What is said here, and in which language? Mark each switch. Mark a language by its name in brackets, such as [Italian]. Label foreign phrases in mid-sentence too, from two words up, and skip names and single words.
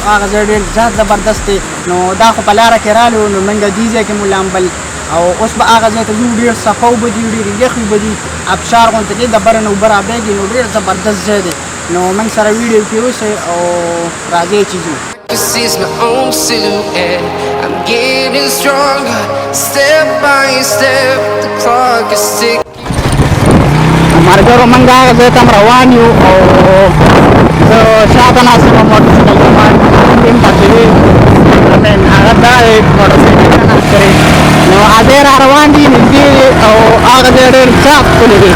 [Pashto] هغه ځای ډېر زیات زبردست دی. نو دا خو په لاره کې رالو، نو موږ دې ځای کې مو لامبل او اوس به هغه ځای ته ځو. ډېر صفا اوبه دي، ډېرې یخې اوبه دي، ابشار غوندې دی، د بره نه اوبه رابهېږي. نو ډېر زبردست ځای دی. نو موږ سره ویډیو کې اوسئ او راځئ چې ځو. [English] This is my own silhouette. I'm getting stronger, step by step. The clock is ticking. [Pashto] مرګرو موږ هغه ځای ته هم روان یو او زه شاته ناست یم. موټرسایکل زما ټیم پکې دی، هغه دا دی موټرسایکل ته ناست کړی. نو هغه را روان دي نږدې او هغه ځای ډېر زیات ښکلی دی.